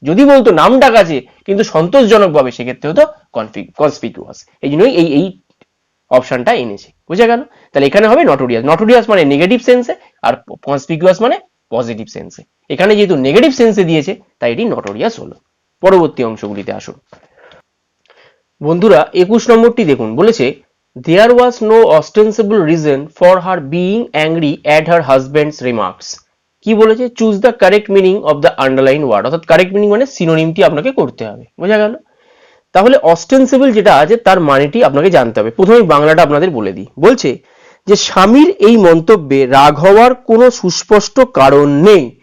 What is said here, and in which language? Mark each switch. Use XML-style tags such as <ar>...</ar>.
<bn>যদি বলতো নাম ডাক আছে কিন্তু সন্তোষজনক ভাবে, সেক্ষেত্রে হতো কনসপিকিউয়াস। এই জন্যই এই অপশনটা এনেছে, বুঝা গেল? তাহলে এখানে হবে নটোরিয়াস। নটোরিয়াস মানে নেগেটিভ সেন্সে, আর কনসপিকিউয়াস মানে পজিটিভ সেন্সে। এখানে যেহেতু নেগেটিভ সেন্সে দিয়েছে, তাই এটি নটোরিয়াস হলো। পরবর্তী অংশগুলিতে আসুন বন্ধুরা। 21 নম্বরটি দেখুন, বলেছে</bn> <en>there was no ostensible reason for her being angry at her husband's remarks.</en> <bn>কি বলেছে?</bn> <en>choose the correct meaning of the underline word,</en> <bn>অর্থাৎ কারেক্ট মিনিং মানে সিনোনিমটি আপনাকে করতে হবে, বোঝা গেল? তাহলে অস্টেন্সিবল যেটা আছে তার মানেটি আপনাকে জানতে হবে। প্রথমে বাংলাটা আপনাদের বলে দিই। বলছে যে স্বামীর এই মন্তব্যে রাগ হওয়ার কোনো সুস্পষ্ট কারণ নেই।</bn>